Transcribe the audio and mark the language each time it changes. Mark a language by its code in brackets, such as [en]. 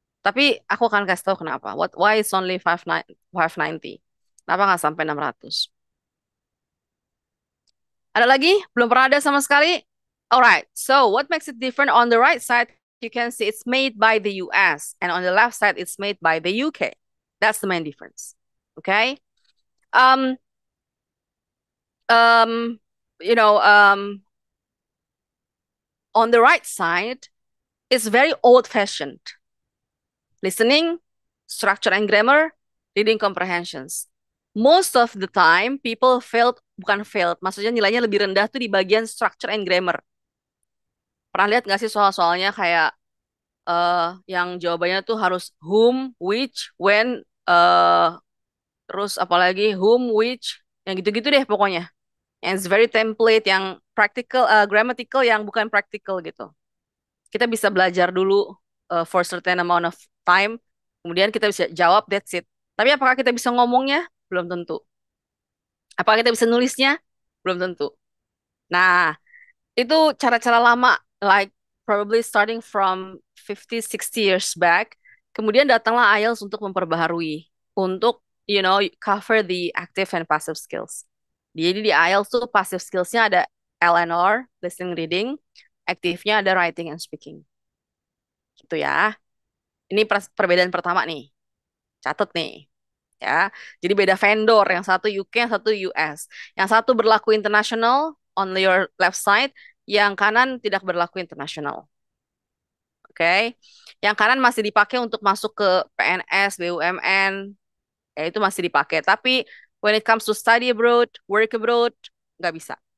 [id] Tapi aku akan kasih tahu kenapa. [en] Why it's only 590? [id] Kenapa nggak sampai 600? Ada lagi? Belum pernah ada sama sekali? [en] Alright, so what makes it different? On the right side, you can see it's made by the US. And on the left side, it's made by the UK. That's the main difference. Okay? Um, um, you know, on the right side, it's very old-fashioned. Listening, structure and grammar, reading comprehensions. Most of the time, people [id] bukan [en] failed, [id] maksudnya nilainya lebih rendah tuh di bagian [en] structure and grammar. [id] Pernah lihat nggak sih soal-soalnya kayak yang jawabannya tuh harus whom, which, when, terus apalagi whom, which, yang gitu-gitu deh pokoknya. [en] And it's very template, yang practical, grammatical, [id] yang bukan [en] practical gitu. [id] Kita bisa belajar dulu [en] for certain amount of time, [id] kemudian kita bisa jawab, [en] that's it. [id] Tapi apakah kita bisa ngomongnya? Belum tentu. Apakah kita bisa nulisnya? Belum tentu. Nah, itu cara-cara lama, [en] like probably starting from 50, 60 years back. [id] Kemudian datanglah IELTS untuk memperbaharui, untuk, [en] cover the active and passive skills. [id] Jadi di IELTS tuh passive skillsnya ada LNR, listening, reading. Aktifnya ada writing and speaking. Gitu ya. Ini perbedaan pertama nih. Catat nih. ya. Jadi beda vendor, yang satu UK, yang satu US. Yang satu berlaku internasional [en] on your left side, [id] yang kanan tidak berlaku internasional. Oke. Yang kanan masih dipakai untuk masuk ke PNS, BUMN, ya itu masih dipakai. [en] Tapi when it comes to study abroad, work abroad, [id] nggak bisa.